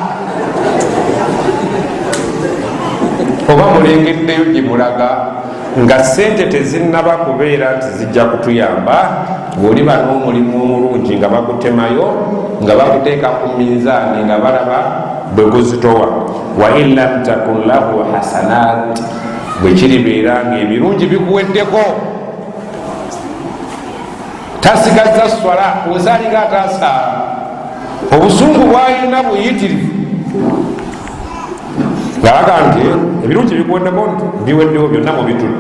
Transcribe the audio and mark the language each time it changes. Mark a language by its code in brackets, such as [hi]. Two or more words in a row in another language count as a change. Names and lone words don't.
[lg] Oba mulengeddeyo gye mulaga nga sente tezinnaba kubeera nti zijja kutuyamba, bw'oliba n'omulimu omulungi nga bagutemayo, nga baguteeka ku minzaani nga balaba bwe guzitowa. [ar] وإن لم تكن له حسنات, [lg] bwe kiribeera ng'ebirungi bikuweddeko, tasigaza swala, osalinga atasaala, obusungu bwayina buyitirivu, ngalaga nti ebirungi bikuweddeko nti biweddewo byonna mubitutte.